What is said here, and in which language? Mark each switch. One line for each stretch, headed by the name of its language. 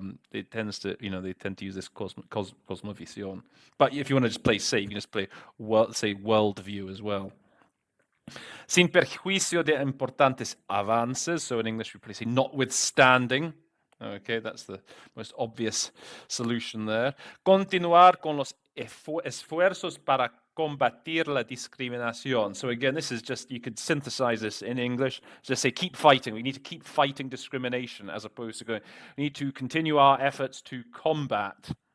English: They tend to use this cosmovision. But if you want to just play safe, you just play worldview as well.
Spanish: Sin perjuicio de importantes avances.
English: So in English we probably say notwithstanding. Okay, that's the most obvious solution there.
Spanish: Continuar con los esfuerzos para combatir la discriminación.
English: So again, this is just, you could synthesize this in English. Just say, keep fighting. We need to keep fighting discrimination, as opposed to going, we need to continue our efforts to combat.